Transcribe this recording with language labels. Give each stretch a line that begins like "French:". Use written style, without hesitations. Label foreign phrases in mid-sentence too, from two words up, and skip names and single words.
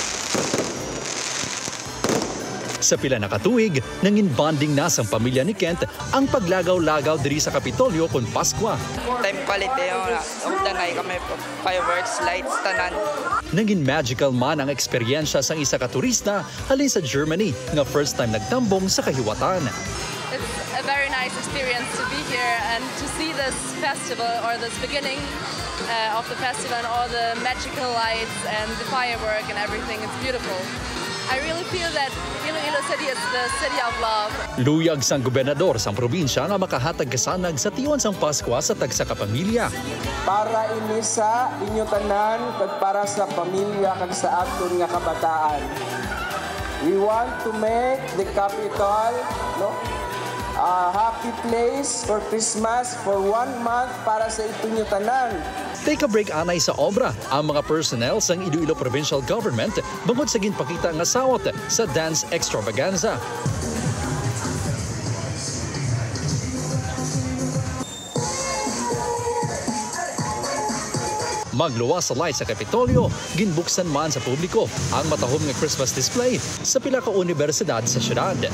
Hiligaynon: Sa pila na katuig, nangin bonding na sang pamilya ni Kent ang paglagaw-lagaw diri sa Kapitolyo kon Paskwa.
English: Time quality
Hiligaynon: yung dangay kami
English: fireworks, lights,
Hiligaynon: tanan. Nangin magical man ang eksperyensya sang isa ka turista halin sa Germany nga
English: first time
Hiligaynon: nagtambong sa kahiwatan.
English: It's a very nice experience to be here and to see this festival or this beginning of the festival and all the magical lights and the firework and everything. It's beautiful. I really feel that Iloilo City is the city of love.
Hiligaynon: Luyag sang gobernador sang probinsya nga makahatag kasanag sa tiyon sang Paskwa sa tagsa ka pamilya. Para ini sa inyo tanan kag para sa pamilya kag sa aton nga kabataan.
English: We want to make the capital a happy place for Christmas for 1 month
Hiligaynon: para sa inyong tanan.
English: Take a break
Hiligaynon: anay sa obra ang mga personnel sang Iloilo Provincial Government bangod sa ginpakita nga sawot sa
English: dance extravaganza.
Hiligaynon: Magluwas sa light sa Kapitolyo, ginbuksan man sa publiko ang matahom nga
English: Christmas display
Hiligaynon: sa pila ka universidad sa syudad.